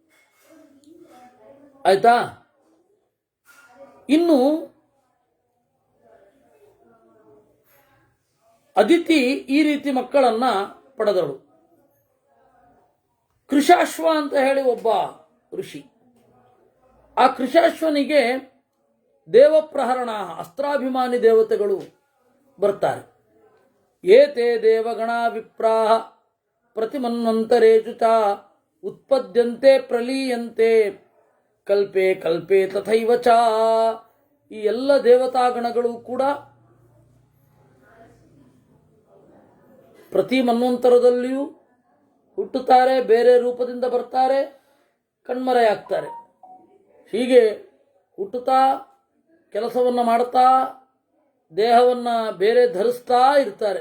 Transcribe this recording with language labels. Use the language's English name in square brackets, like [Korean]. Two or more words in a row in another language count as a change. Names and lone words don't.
[Kannada] ಆಯ್ತಾ? ಇನ್ನು ಅದಿತಿ ಈ ರೀತಿ ಮಕ್ಕಳನ್ನ ಪಡೆದಳು. ಕೃಶಾಶ್ವ ಅಂತ ಹೇಳಿ ಒಬ್ಬ ಋಷಿ. ಆ ಕೃಶಾಶ್ವನಿಗೆ ದೇವಪ್ರಹರಣ, ಅಸ್ತ್ರಾಭಿಮಾನಿ ದೇವತೆಗಳು ಬರ್ತಾರೆ. [Sanskrit] ಏತೆ ದೇವಗಣ ವಿಪ್ರಾಹ ಪ್ರತಿಮನ್ವಂತರೇಷು ಚ ಉತ್ಪದ್ಯಂತೆ ಪ್ರಲೀಯಂತೆ ಕಲ್ಪೆ ಕಲ್ಪೆ ತಥೈವ ಚ. [Kannada] ಈ ಎಲ್ಲ ದೇವತಾಗಣಗಳು ಕೂಡ ಪ್ರತಿ ಮನ್ವಂತರದಲ್ಲಿಯೂ ಹುಟ್ಟುತ್ತಾರೆ, ಬೇರೆ ರೂಪದಿಂದ ಬರ್ತಾರೆ, ಕಣ್ಮರೆಯಾಗ್ತಾರೆ. ಹೀಗೆ ಹುಟ್ಟುತ್ತಾ ಕೆಲಸವನ್ನು ಮಾಡ್ತಾ ದೇಹವನ್ನು ಬೇರೆ ಧರಿಸ್ತಾ ಇರ್ತಾರೆ.